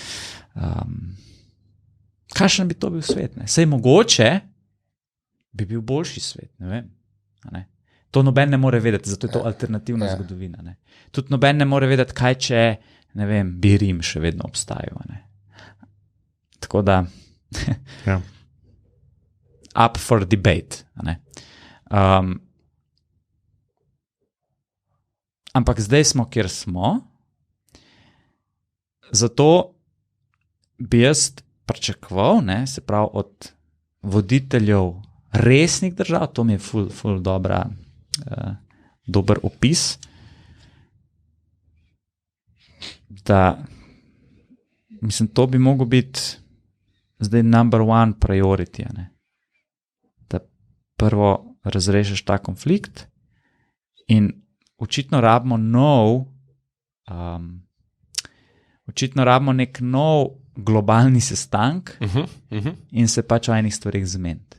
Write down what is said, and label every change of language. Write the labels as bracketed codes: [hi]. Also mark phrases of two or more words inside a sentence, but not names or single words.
[sl] kakšen bi to bil svet? Sej mogoče bi bil boljši svet, ne vem. To noben ne more vedeti, zato je to alternativna zgodovina. Tudi noben ne more vedeti, kaj če, ne vem, bi Rim še vedno obstajal. Tako da [en] up for debate. [sl] Ampak zdaj smo, kjer smo, zato bi jaz pričakoval, se pravi od voditeljev resnih držav, to mi je ful dober opis, da mislim, to bi mogel biti zdaj [en] number one priority, [sl] da prvo razrešiš ta konflikt in očitno rabimo nek nov globalni sestank in se pač o enih stvarih zmeniti.